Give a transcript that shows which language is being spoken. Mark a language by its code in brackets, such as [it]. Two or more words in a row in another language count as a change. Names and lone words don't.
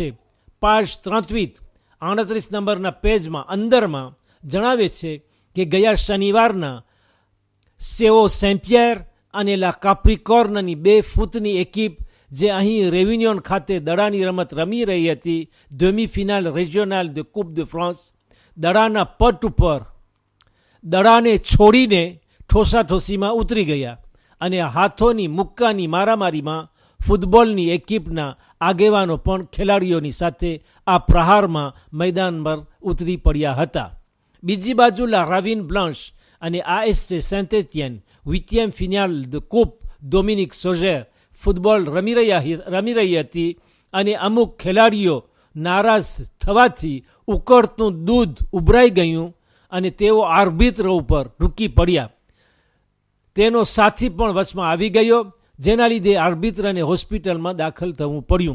[gu] પાજ 38 નંબરના પેજમાં અંદરમાં જણાવે છે કે ગયા શનિવારના સેઓ સેમ્પિયર અને લા કાપ્રિકોર્નની 2 ફૂટની એકિપ જે અહીં રેવિન્યોન ખાતે દડાની રમત રમી રહી હતી, [fr] demi finale régionale de coupe de France, [gu] દડાના પટ ઉપર દડાને છોડીને ઠોસાઠોસીમાં ઉતરી ગયા અને હાથોની મુક્કાની મારામારીમાં ફૂટબોલની એકિપના આગેવાનો પણ ખેલાડીઓની સાથે આ પ્રહારમાં મેદાન પર ઉતરી પડ્યા હતા. બીજી બાજુ લા રાવિન બ્લાન્ચ અને ASC સેન્ટ-એટિયન 8th [fr] finale de coupe [gu] ડોમિનિક સોઝેર ફૂટબોલ રમી રહી હતી અને અમુક ખેલાડીઓ નારાજ થવાથી ઉકળતું દૂધ ઉભરાઈ ગયું અને તેઓ આર્બિત્ર ઉપર રૂકી પડ્યા. તેનો સાથી પણ વચમાં આવી ગયો, જેના લીધે આર્બિત્રને હોસ્પિટલમાં દાખલ થવું પડ્યું.